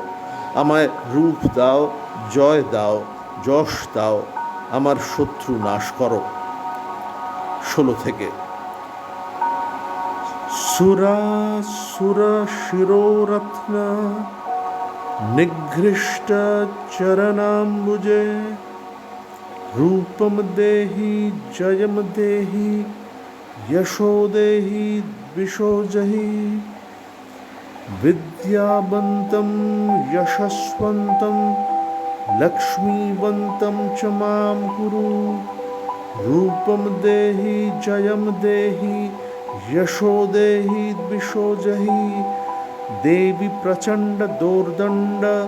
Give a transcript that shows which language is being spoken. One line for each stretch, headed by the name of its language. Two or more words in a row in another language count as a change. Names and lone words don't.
Bangla: আমায় রূপ দাও, জয় দাও, যশ দাও, আমার শত্রু নাশ করো। 16 থেকে।
Sanskrit: সুরাসুর শিরোরত্ন নিঘৃষ্ট চরণাম্বুজে, रूपं देहि जयं देहि यशो देहि द्विषो जहि, विद्यावन्तं यशस्वन्तं लक्ष्मीवन्तं च मां कुरु, रूपं देहि जयं देहि यशो देहि द्विषो जहि, देवी प्रचण्ड दोर्दण्ड